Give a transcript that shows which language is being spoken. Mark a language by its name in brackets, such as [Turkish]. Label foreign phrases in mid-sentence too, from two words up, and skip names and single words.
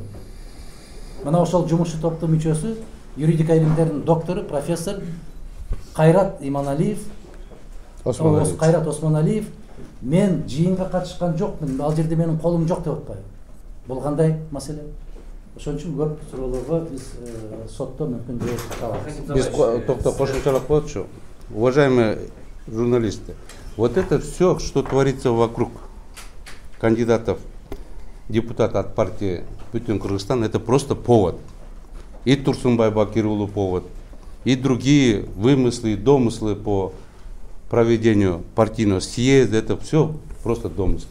[Kyrgyz] Мына ошол жумушчу топтун мүчөсү, юридика илимдеринин доктору, профессор Кайрат Иманалиев, Кайрат Осмоналиев, мен жыйынга катышкан жокмун, ал жерде менин колум жок деп атпайбы. Бул кандай маселе? Ошон үчүн көп суроолорго биз сотто мүмкүн жооп табабыз. Биз кошумчалап коелучу. [Russian] Уважаемые журналисты, вот это все, что творится вокруг кандидатов депутата от партии Бүтүн Кыргызстан, это просто повод. И Турсунбай Бакир уулу повод, и другие вымыслы и домыслы по проведению партийного съезда, это все просто домыслы.